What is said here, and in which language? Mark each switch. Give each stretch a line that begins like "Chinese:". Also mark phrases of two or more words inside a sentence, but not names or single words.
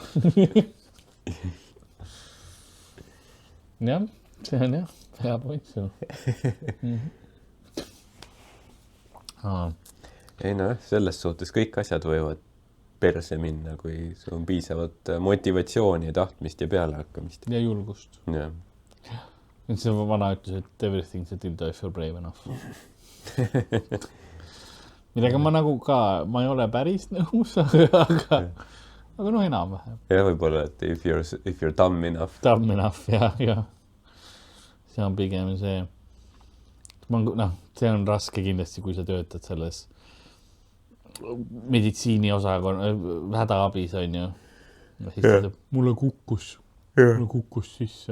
Estonian: Jah, see on jah, hea point sul. Ei selles suhtes kõik asjad võivad perse minna, kui sul on piisavat motivatsiooni ja tahtmist ja pealehakkamist. Ja julgust. Jah. See vana ütles, et
English: everything's a dildo if you're brave enough.
Estonian: Millega ma nagu ka, ma ei ole päris nõus, aga enam vähem. Ja võib-olla, et
English: if you're dumb enough. Dumb enough,
Estonian: ja. See on pigem see, see on raske kindlasti, kui sa töötad selles meditsiini osakonna, hädaabis on ju. Ja siis ta mulle kukkus sisse.